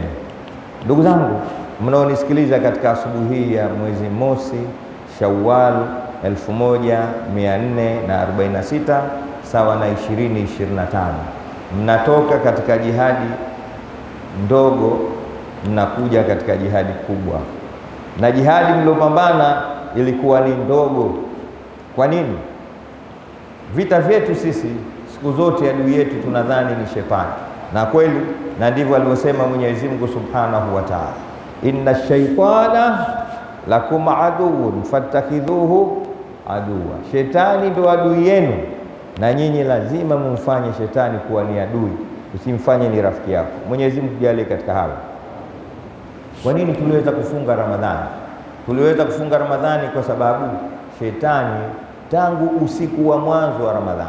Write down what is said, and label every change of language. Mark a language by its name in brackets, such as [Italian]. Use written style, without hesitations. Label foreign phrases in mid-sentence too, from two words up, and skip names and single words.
[Swahili] Ndugu zangu mnaonisikiliza katika asubuhi hii ya mwezi mosi Shawwal 1446 sawa na 2025, mnatoka katika jihadi ndogo mnakuja katika jihadi kubwa, na jihadi mliopambana ilikuwa ni ndogo. Kwa nini? Vita vyetu sisi siku zote adui yetu tunadhani ni shetani, na kweli, na ndivyo alivyosema Mwenyezi Mungu [Arabic] سبحانه وتعالى, إن الشيطان لكم عدو فاتخذوه عدوا. [Swahili] Shetani ndo adui yenu, na nyinyi lazima mumfanye shetani kuwa ni adui, usimfanye ni rafiki yako. Mwenyezi Mungu tujalie katika hayo. Kwa nini tuliweza kufunga Ramadhani? Tuliweza kufunga Ramadhani kwa sababu shetani tangu usiku wa mwanzo wa Ramadhani,